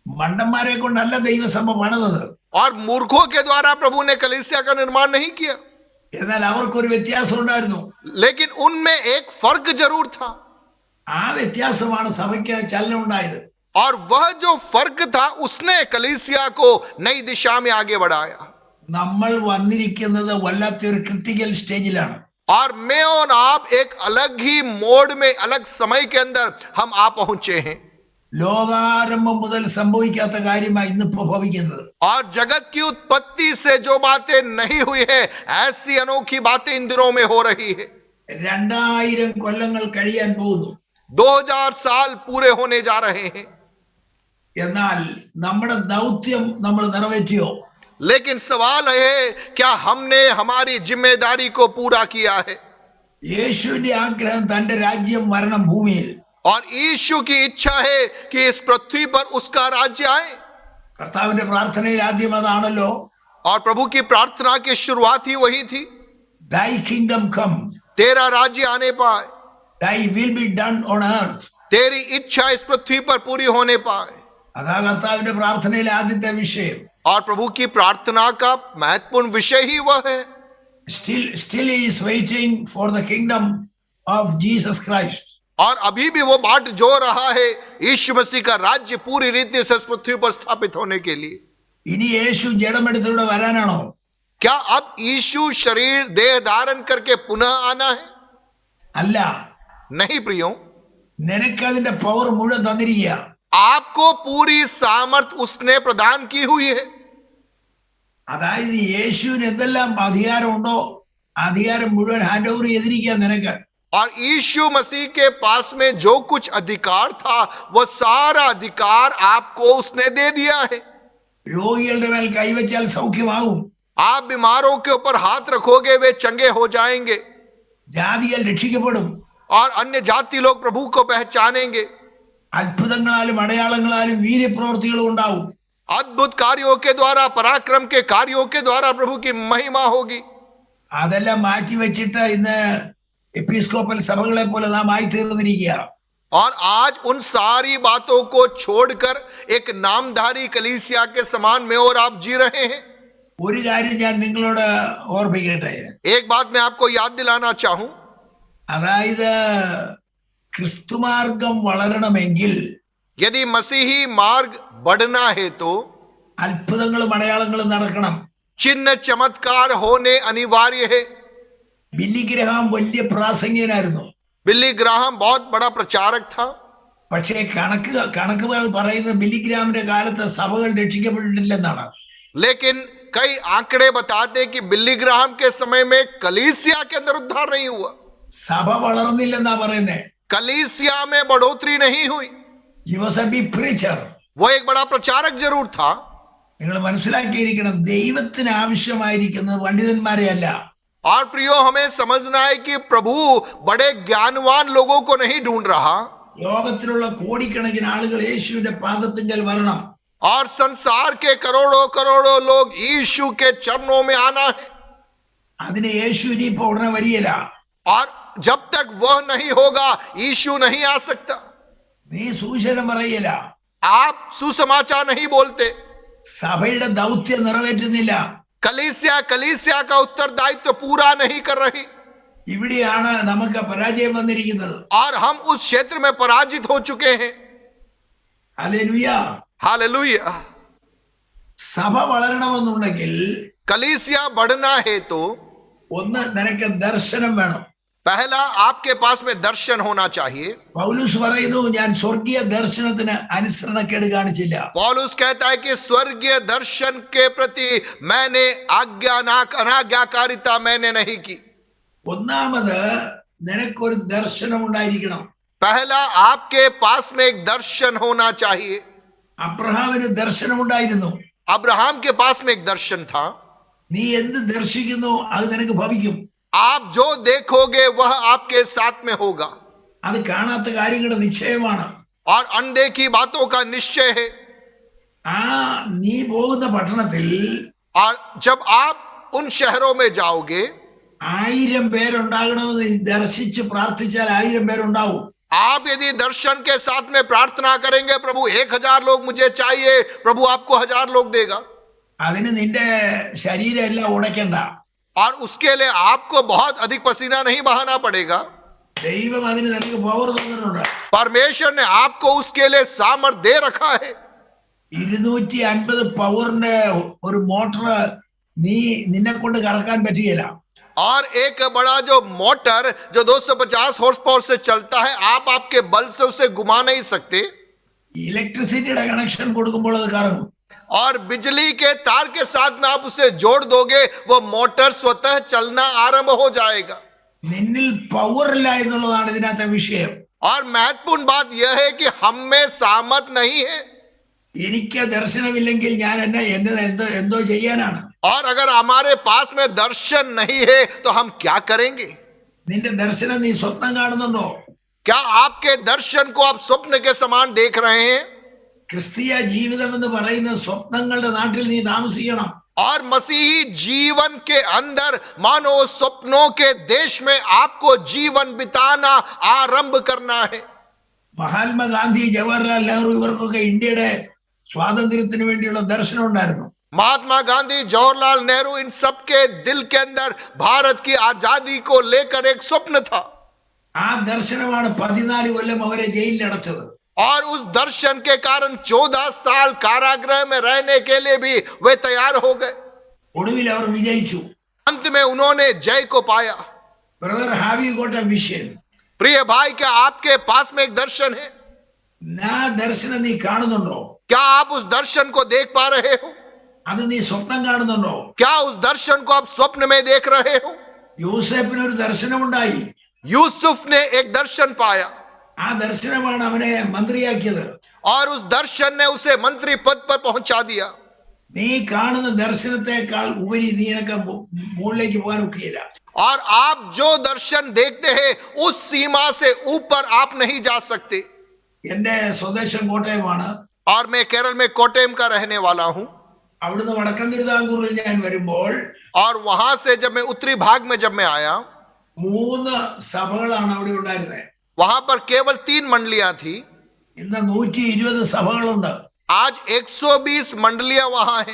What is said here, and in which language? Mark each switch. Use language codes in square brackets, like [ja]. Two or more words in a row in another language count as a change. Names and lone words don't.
[ml] മണ്ടന്മാരെ കൊണ്ടല്ല ദൈവസഭ പണിതത്. [hi] और मूर्खों के द्वारा प्रभु ने कलीसिया का निर्माण नहीं किया, [ml] എന്നാൽ അവർക്കൊരു വ്യത്യാസം ഉണ്ടായിരുന്നു. [hi] लेकिन उनमें एक फर्क जरूर था, [ml] ആ വ്യത്യാസമാണ് സഭയ്ക്ക് ചലനം ഉണ്ടായത്. [hi] और वह जो फर्क था उसने कलीसिया को नई दिशा में आगे बढ़ाया. [ml] നമ്മൾ വന്നിരിക്കുന്നത് വല്ലാത്തൊരു [en] critical stage. [hi] और मैं और आप एक अलग ही मोड में, अलग समय के अंदर हम आ पहुंचे हैं. [ml] ലോകാരംഭം മുതൽ സംഭവിക്കാത്ത കാര്യമായി ഇന്നിപ്പോ ഭവിക്കുന്നത്. [hi] और जगत की उत्पत्ति से जो बातें नहीं हुई है, ऐसी अनोखी बातें इन दिनों में हो रही है. [ml] 2000 കൊല്ലങ്ങൾ കഴിയാൻ പോകുന്നു. [hi] 2000 साल पूरे होने जा रहे हैं. [ml] എന്നാൽ നമ്മുടെ ദൗത്യം നമ്മൾ നിറവേറ്റിയോ? [hi] लेकिन सवाल है, क्या हमने हमारी जिम्मेदारी को पूरा किया है? [ml] യേശുവിന്റെ ആഗ്രഹം തന്റെ രാജ്യം വരണം ഭൂമിയിൽ. [hi] और यीशु की इच्छा है कि इस पृथ्वी पर उसका राज्य आए. [ml] കർത്താവിന്റെ പ്രാർത്ഥനയിൽ ആദ്യം അതാണല്ലോ. [hi] और प्रभु की प्रार्थना की शुरुआत ही वही थी, [en] Thy kingdom come, [hi] तेरा राज्य आने पाए, [en] thy will be done on earth. [hi] तेरी इच्छा इस पृथ्वी पर पूरी होने पाए. [ml] അതാ കർത്താവിന്റെ പ്രാർത്ഥനയിലെ ആദ്യത്തെ വിഷയം. [hi] और प्रभु की प्रार्थना का महत्वपूर्ण विषय ही वह है. [en] Still he is waiting for the kingdom of Jesus Christ. [hi] और अभी भी वो बाट जो रहा है यीशु मसीह का राज्य पूरी रीति से इस पृथ्वी पर स्थापित होने के लिए. [ml] ഇനി യേശു ജഡമെടുത്തിലൂടെ വരാനാണോ? [hi] क्या अब यीशु शरीर देह धारण करके पुनः आना है? [ml] അല്ല, [hi] नहीं प्रियो, [ml] നിനക്ക് അതിന്റെ പവർ മുഴുവൻ തന്നിരിക്കുക. [hi] आपको पूरी सामर्थ उसने प्रदान की हुई है. [ml] അതായത് യേശുവിന് എന്തെല്ലാം അധികാരമുണ്ടോ അധികാരം മുഴുവൻ [en] hand over [ml] ചെയ്തിരിക്കുക നിനക്ക്. [hi] और यीशु मसीह के पास में जो कुछ अधिकार था वो सारा अधिकार आपको उसने दे दिया है. [ml] രോഗികളുടെ മേൽ കൈവച്ചാൽ സൗഖ്യമാകും. [hi] आप बीमारों के ऊपर हाथ रखोगे वे चंगे हो जाएंगे, [ml] ജാതികൾ രക്ഷിക്കപ്പെടും. [hi] और अन्य जाति लोग प्रभु को पहचानेंगे. [ml] അത്ഭുതങ്ങളാലും അടയാളങ്ങളാലും വീര്യപ്രവൃത്തികളും ഉണ്ടാവും. [hi] अद्भुत कार्यों के द्वारा, पराक्रम के कार्यों के द्वारा प्रभु की महिमा होगी. [ml] അതെല്ലാം മാറ്റി വെച്ചിട്ട് ഇന്ന് എപ്പിസ്കോപ്പൽ സഭകളെ പോലെ നാം ആയി തീർന്നിരിക്കുക. [hi] और आज उन सारी बातों को छोड़कर एक नामधारी कलीसिया के समान में और आप जी रहे हैं. [ml] ഒരു കാര്യം ഞാൻ നിങ്ങളോട് ഓർമ്മിക്കട്ടെ. [hi] एक बात मैं आपको याद दिलाना चाहूं, [ml] അതായത് ക്രിസ്തുമാർഗം വളരണമെങ്കിൽ [hi] यदि मसीही मार्ग बढ़ना है तो [ml] അത്ഭുതങ്ങളും അടയാളങ്ങളും നടക്കണം. [hi] चिन्ह चमत्कार होने अनिवार्य है. [ml] ബില്ലി ഗ്രഹാം വലിയ പ്രാസംഗികനായിരുന്നു. [hi] बिली ग्राहम बहुत बड़ा प्रचारक था, [ml] പക്ഷേ കണക്ക് പറയുന്നത് ബില്ലി ഗ്രാമിന്റെ കാലത്ത് സഭകൾ രക്ഷിക്കപ്പെട്ടിട്ടില്ലെന്നാണ്. [hi] लेकिन कई आंकड़े बताते हैं कि बिली ग्राहम के समय में कलीसिया के अंदर उद्धार नहीं हुआ. [ml] സഭ വളർന്നില്ലെന്നാ പറയുന്നേ. [hi] कलीसिया में बढ़ोतरी नहीं हुई. [en] He was a big preacher. [hi] वो एक बड़ा प्रचारक जरूर था. [ml] നിങ്ങൾ മനസ്സിലാക്കിയിരിക്കണം, ദൈവത്തിന് ആവശ്യമായിരിക്കുന്നത് പണ്ഡിതന്മാരെ അല്ല. [hi] और प्रियो, हमें समझना है कि प्रभु बड़े ज्ञानवान लोगों को नहीं ढूंढ रहा. [ml] ലോകത്തിലുള്ള കോടിക്കണക്കിന് ആളുകൾ യേശുവിന്റെ പാദത്തിങ്കൽ വരണം. [hi] और संसार के करोड़ों करोड़ों लोग यीशु के चरणों में आना है. [ml] അതിന് യേശു ഇനിയിപ്പോ ഉടനെ വരികയില്ല. [hi] और जब तक वह नहीं होगा यीशु नहीं आ सकता. [ml] നീ സുവിശേഷം പറയില്ല. [hi] आप सुसमाचार नहीं बोलते. [ml] സഭയുടെ ദൗത്യം നിറവേറ്റുന്നില്ല. [hi] कलीसिया का उत्तरदायित्व पूरा नहीं कर रही. [ml] ഇവിടെയാണ് നമുക്ക് പരാജയം വന്നിരിക്കുന്നത്. [hi] और हम उस क्षेत्र में पराजित हो चुके हैं. [ml] ഹല്ലേലൂയ. [hi] हालेलुया. [ml] സഭ വളരണമെന്നുണ്ടെങ്കിൽ [hi] कलीसिया बढ़ना है तो [ml] ഒന്ന് നിനക്ക് ദർശനം വേണം. [hi] पहला आपके पास में दर्शन होना चाहिए. [ml] പൗലോസ് പറയുന്നു, ഞാൻ സ്വർഗീയ ദർശനത്തിന് അനുസരണക്കേട് കാണിച്ചില്ല. [hi] पौलुस कहता है कि स्वर्गीय दर्शन के प्रति मैंने अनाज्ञाकारिता मैंने नहीं की. [ml] ഒന്നാമത് നിനക്കൊരു ദർശനം ഉണ്ടായിരിക്കണം. [hi] पहला आपके पास में एक दर्शन होना चाहिए. [ml] അബ്രഹാമിന് ദർശനം ഉണ്ടായിരുന്നു. [hi] अब्राहम के पास में एक दर्शन था. [ml] നീ എന്ത് ദർശിക്കുന്നു അത് നിനക്ക് ഭവിക്കും. [hi] आप जो देखोगे वह आपके साथ में होगा. [ml] അത് കാണാത്ത കാര്യങ്ങളുടെ നിശ്ചയമാണ്. [hi] और अनदेखी बातों का निश्चय है. [ml] ആ നീ പോകുന്ന പട്ടണത്തിൽ [hi] और जब आप उन शहरों में जाओगे, [ml] 1000 പേരുണ്ടാകണമെന്ന് ദർശിച്ച് പ്രാർത്ഥിച്ചാൽ 1000 പേരുണ്ടാവും. [hi] आप यदि दर्शन के साथ में प्रार्थना करेंगे, प्रभु 1000 लोग मुझे चाहिए, प्रभु आपको 1000 लोग देगा। [ml] അതിന് നിന്റെ ശരീരം എല്ലാം ഉടയ്ക്കണ്ട. [hi] और उसके लिए आपको बहुत अधिक पसीना नहीं बहाना पड़ेगा। [ml] ദൈവം അതിന് നിനക്ക് പവർ തന്നിട്ടുണ്ട്. [hi] परमेश्वर ने आपको उसके लिए सामर्थ्य दे रखा है। [ml] 250 പവറിന്റെ ഒരു മോട്ടർ നിന്നെ കൊണ്ട് കറക്കാൻ പറ്റുകയില്ല. [hi] और एक बड़ा जो मोटर जो 250 [en] horse power [hi] से चलता है, आप आपके बल से उसे घुमा नहीं सकते। [en] electricity connection [ml] കൊടുക്കുമ്പോൾ അത് കറങ്ങും. [hi] और बिजली के तार के साथ में आप उसे जोड़ दोगे, वो मोटर स्वतः चलना आरंभ हो जाएगा। [ml] നിന്നിൽ പവർ ഇല്ല എന്നുള്ളതാണ് ഇതിനകത്തെ വിഷയം. [hi] और महत्वपूर्ण बात यह है कि हम में सामर्थ नहीं है। [ml] എനിക്ക് ദർശനമില്ലെങ്കിൽ ഞാൻ എന്തോ ചെയ്യാനാണ്? [hi] और अगर हमारे पास में दर्शन नहीं है तो हम क्या करेंगे? [ml] നിന്റെ ദർശനം നീ സ്വപ്നം കാണുന്നുണ്ടോ? [hi] क्या आपके दर्शन को आप स्वप्न के समान देख रहे हैं? [ml] ക്രിസ്തീയ ജീവിതം എന്ന് പറയുന്ന സ്വപ്നങ്ങളുടെ നാട്ടിൽ നീ താമസിക്കണം. [hi] और मसीही जीवन के अंदर मानो स्वप्नों के देश में आपको जीवन बिताना आरंभ करना है। [ml] മഹാത്മാഗാന്ധി, ജവഹർലാൽ നെഹ്റു ഇവർക്കൊക്കെ ഇന്ത്യയുടെ സ്വാതന്ത്ര്യത്തിന് വേണ്ടിയുള്ള ദർശനം ഉണ്ടായിരുന്നു. [hi] महात्मा गांधी, जवाहरलाल नेहरू, इन सब के दिल के अंदर भारत की आजादी को लेकर एक स्वप्न था। [ml] ആ ദർശനമാണ് 14 കൊല്ലം അവരെ ജയിലിൽ അടച്ചത്. [hi] और उस दर्शन के कारण 14 साल कारागृह में रहने के लिए भी वे तैयार हो गए। [ml] ഒടുവിൽ അവർ വിജയിച്ചു. [hi] अंत में उन्होंने जय को पाया। [en] Brother, have you got a vision? [hi] प्रिय भाई, क्या आपके पास में एक दर्शन है? [ml] ആ ദർശനം നീ കാണുന്നുണ്ടോ? [hi] क्या आप उस दर्शन को देख पा रहे हो? [ml] അത് നീ സ്വപ്നം കാണുന്നുണ്ടോ? [hi] क्या उस दर्शन को आप स्वप्न में देख रहे हो? [ml] യൂസേപ്പിന് ഒരു ദർശനമുണ്ടായി. [hi] यूसुफ ने एक दर्शन पाया [ml] ആ ദർശനമാണ് അവനെ മന്ത്രിയാക്കിയത്. [hi] और उस दर्शन ने उसे मंत्री पद पर पहुंचा दिया। [ml] നീ കാണുന്ന ദർശനത്തെക്കാൾ ഉപരി നീ എനിക്ക് മുകളിലേക്ക് പോകാൻ ഒക്കുകയില്ല. [hi] और आप जो दर्शन देखते हैं उस सीमा से ऊपर आप नहीं जा सकते। [ml] എന്റെ സ്വദേശം കോട്ടയമാണ്. [hi] और मैं केरल में कोट्टयम का रहने वाला हूं। [ml] അവിടുന്ന് വടക്കൻ തിരുവിതാംകൂറിൽ ഞാൻ വരുമ്പോൾ [hi] और वहां से जब मैं उत्तरी भाग में जब मैं आया, [ml] 3 സഭകളാണ് അവിടെ ഉണ്ടായിരുന്നത്. [hi] वहां पर केवल 3 मंडलियां थी। [ml] ഇന്ന് 120 സഭകളുണ്ട്. [hi] आज 120 मंडलियां वहां हैं।